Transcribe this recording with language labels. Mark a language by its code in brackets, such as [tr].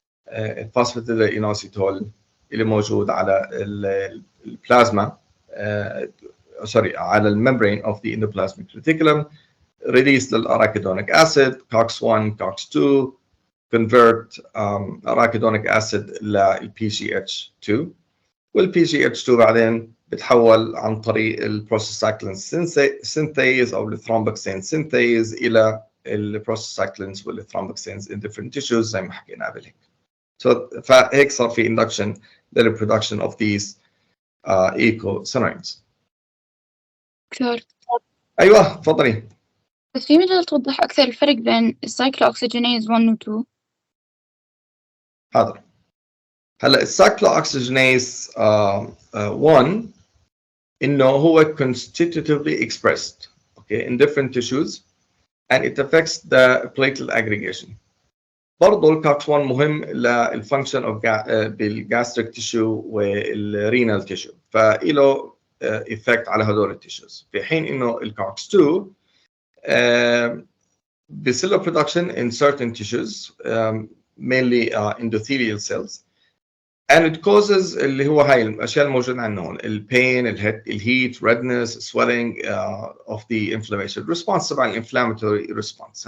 [ar] الفوسفاتيديل اينوسيتول اللي موجود على البلازما سوري على الممبرين اوف ذا اندوبلازميك ريتيكولم، ريليس للاراكيدونيك اسيد كوكس 1 كوكس 2 [en] convert arachidonic acid [ar] لل PGH2، وال PGH2 بعدين بتحول عن طريق البروستاجلاند synthase أو الثرومبوكسين synthase إلى البروستاجلاندز والثرومبوكسينز [en] in different tissues [ar] زي ما حكينا قبل هيك. فهيك صار في induction لل [en] production of these eicosanoids. [ar] دكتور. أيوه تفضلي. بس في مجال توضح أكثر الفرق بين السايكلوأكسجينيز 1 و 2؟ حاضر. هلا السايكلوأكسجينيز 1 إنه هو [en] constitutively expressed okay in different tissues and it affects the platelet aggregation. [ar] برضه الكوكس 1 مهم للفانكشن اوف بالجاستريك تيشو والرينال تيشو، فإله effect على هدول التيشوز، في حين إنه الكوكس 2 بيصير له production [en] in certain tissues mainly endothelial cells and it causes [ar] اللي هو هاي الاشياء الموجوده عندنا هون البين الهيت [en] redness swelling of the inflammation response [ar] تبع الانفلاماتوري response.